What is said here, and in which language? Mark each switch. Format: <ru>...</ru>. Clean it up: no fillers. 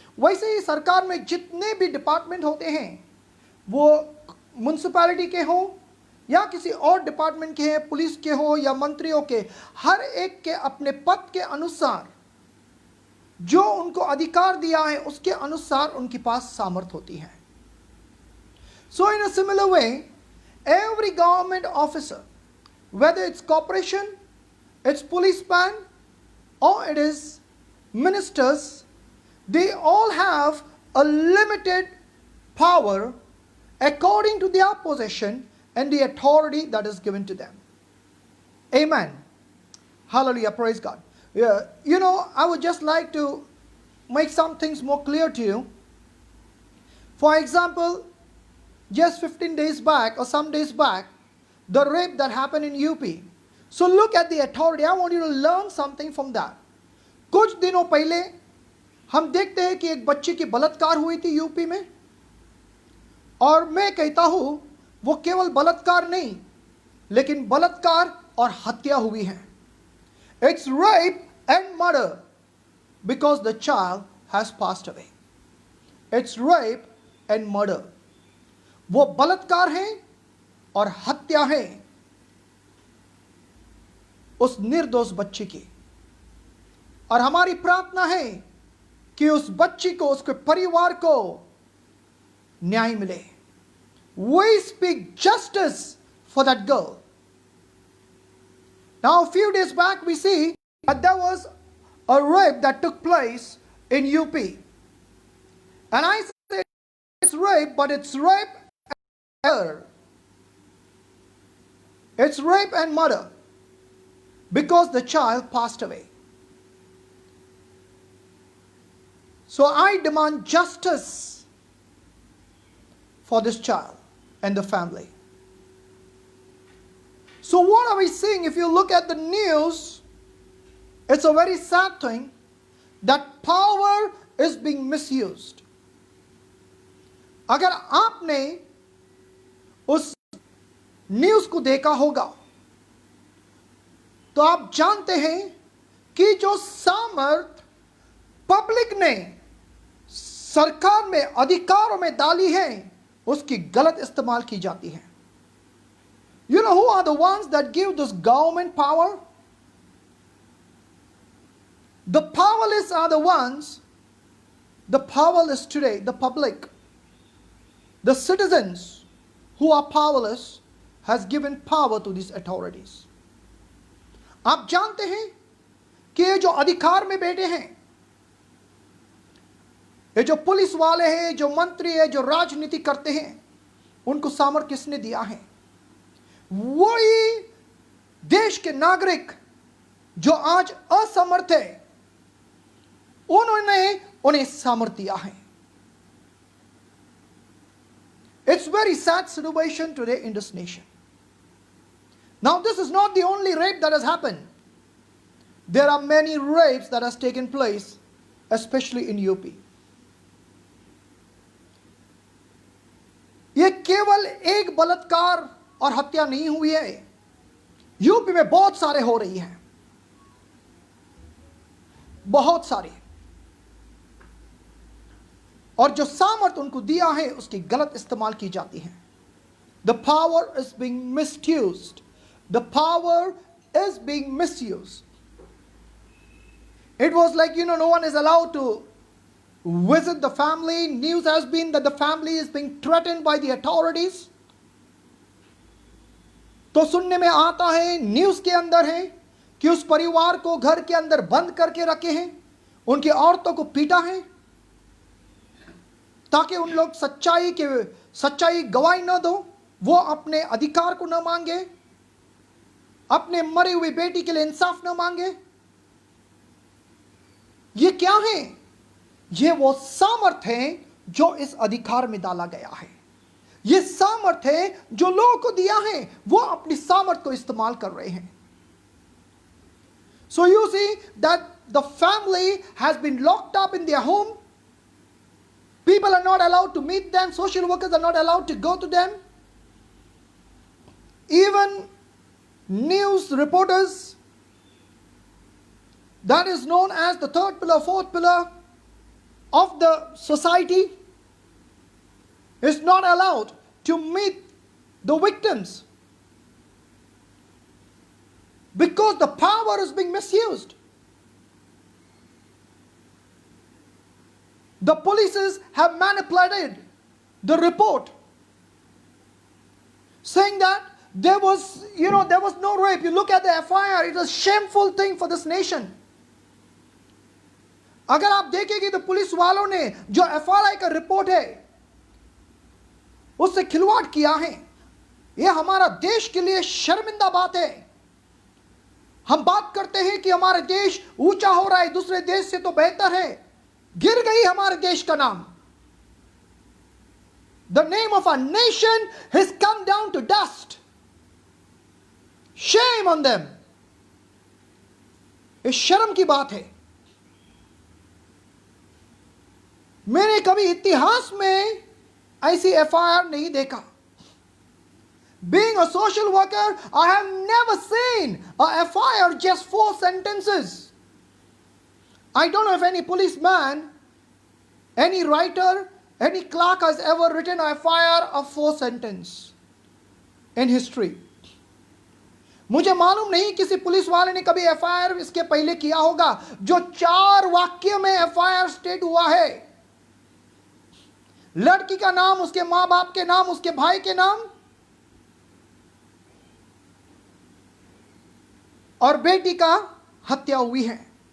<hi>वैसे ही सरकार में जितने भी डिपार्टमेंट होते हैं, वो म्युनिसिपैलिटी के हों या किसी और डिपार्टमेंट के हैं, पुलिस के हों या मंत्रियों के, हर एक के अपने पद के अनुसार जो उनको अधिकार दिया है उसके अनुसार उनके पास सामर्थ्य होती है।</hi> <en>So in a similar way, every government officer, whether it's corporation, it's policeman, or it is ministers, they all have a limited power according to their position and the authority that is given to them. Amen. Hallelujah. Praise God. Yeah, I would just like to make some things more clear to you. For example, just 15 days back or some days back, the rape that happened in UP. So look at the authority. I want you to learn something from that.</en> <hi>कुछ दिनों पहले हम देखते हैं कि एक बच्ची की बलात्कार हुई थी यूपी में, और मैं कहता हूं वो केवल बलात्कार नहीं, लेकिन बलात्कार और हत्या हुई है।</hi> <en>It's rape and murder because the child has passed away. It's rape and murder.</en> <hi>वो बलात्कार है और हत्या है उस निर्दोष बच्ची की। और हमारी प्रार्थना है कि उस बच्ची को, उसके परिवार को न्याय मिले।</hi> <en>We speak justice for that girl. Now, a few days back, we see that there was a rape that took place in UP. And I say it's rape, but it's rape and murder. It's rape and murder because the child passed away. So I demand justice for this child and the family. So what are we seeing? If you look at the news, it's a very sad thing that power is being misused.</en> <hi>अगर आपने उस news को देखा होगा तो आप जानते हैं कि जो सामर्थ पब्लिक ने सरकार में, अधिकारों में डाली है, उसकी गलत इस्तेमाल की जाती है।</hi> <en>You know who are the ones that give this government power? The powerless are the ones, the powerless today, the public, the citizens who are powerless has given power to these authorities.</en> <hi>आप जानते हैं कि ये जो अधिकार में बैठे हैं, ये जो पुलिस वाले हैं, जो मंत्री है, जो राजनीति करते हैं, उनको सामर्थ्य किसने दिया है? वही देश के नागरिक जो आज असमर्थ है, उन्होंने उन्हें सामर्थ्य दिया है।</hi> <en>It's very sad situation today in this nation. Now, this is not the only rape that has happened. There are many rapes that has taken place, especially in UP.</en> <hi>ये केवल एक बलात्कार और हत्या नहीं हुई है, यूपी में बहुत सारे हो रही हैं, बहुत सारे। और जो सामर्थ्य उनको दिया है उसकी गलत इस्तेमाल की जाती है।</hi> <en>The power is being misused. The power is being misused. It was like, no one is allowed to visit the family. News has been that the family is being threatened by the authorities.</en> <hi>तो सुनने में आता है, news के अंदर है कि उस परिवार को घर के अंदर बंद करके रखे हैं, उनकी औरतों को पीटा है ताकि उन लोग सच्चाई गवाही न दो, वो अपने अधिकार को न मांगे, अपने मरी हुई बेटी के लिए इंसाफ न मांगे। ये क्या है? ये वो सामर्थ्य है जो इस अधिकार में डाला गया है। ये सामर्थ्य है जो लोगों को दिया है, वो अपनी सामर्थ्य को इस्तेमाल कर रहे हैं।</hi> <en>So you see that the family has been locked up in their home. People are not allowed to meet them. Social workers are not allowed to go to them. Even news reporters, that is known as the third pillar, fourth pillar of the society, is not allowed to meet the victims because the power is being misused. The police have manipulated the report, saying that there was no rape. You look at the FIR, it was a shameful thing for this nation.</en> <hi>अगर आप देखेंगे तो police वालों ने जो FRI का report है उससे खिलवाड़ किया है। यह हमारा देश के लिए शर्मिंदा बात है। हम बात करते हैं कि हमारा देश ऊंचा हो रहा है, दूसरे देश से तो बेहतर है। गिर गई हमारे देश का नाम।</hi> <en>The name of our nation has come down to dust. Shame on them.</en> <hi>इस शर्म की बात है। मैंने कभी इतिहास में ऐसी FIR नहीं देखा।</hi> <en>Being a social worker, I have never seen a FIR just 4 sentences. I don't know if any policeman, any writer, any clerk has ever written a FIR of 4 sentences in history.</en> <hi>मुझे मालूम नहीं किसी police वाले ने कभी FIR इसके पहले किया होगा जो 4 वाक्य में FIR स्टेट हुआ है। लड़की का नाम, उसके मां बाप के नाम, उसके भाई के नाम और बेटी का हत्या हुई है।</hi>